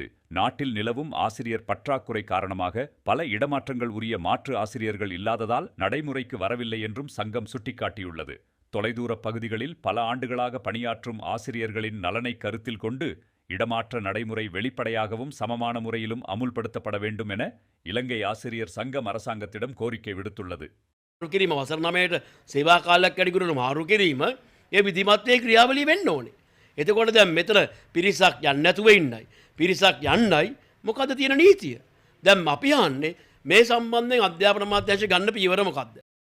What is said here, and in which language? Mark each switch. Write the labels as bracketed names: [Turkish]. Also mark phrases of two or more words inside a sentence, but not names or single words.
[Tamil] நாட்டில் நிலவும் ஆசிரியர் பற்றாக்குறை காரணமாக பல இடமாற்றங்கள் உரிய மாற்று ஆசிரியர்கள் இல்லாததால் நடைமுறைக்கு வரவில்லை என்றும் சங்கம் சுட்டிக்காட்டியுள்ளது. தொலைதூர பகுதிகளில் பல ஆண்டுகளாக பணியாற்றும் ஆசிரியர்களின் நலனை கருத்தில் கொண்டு இடமாற்ற நடைமுறை வெளிப்படையாகவும் சமமான முறையிலும் அமுல்படுத்தப்பட வேண்டும் என இலங்கை ஆசிரியர் சங்கம் அரசாங்கத்திடம் கோரிக்கை விடுத்துள்ளது. [Sinhala] කිරීම වසර 9ට සේවා කාලයක් වැඩි කරන මාරු කිරීම ඒ විධිමත්යේ ක්‍රියාවලිය වෙන්න ඕනේ. එතකොට දැන් මෙතන පිරිසක් යන්නේ නැතුව ඉන්නයි. පිරිසක් යන්නයි මොකද්ද තියෙන නීතිය? දැන් අපි යන්නේ මේ සම්බන්ධයෙන් අධ්‍යාපන අමාත්‍යාංශය ගන්න පියවර මොකද්ද?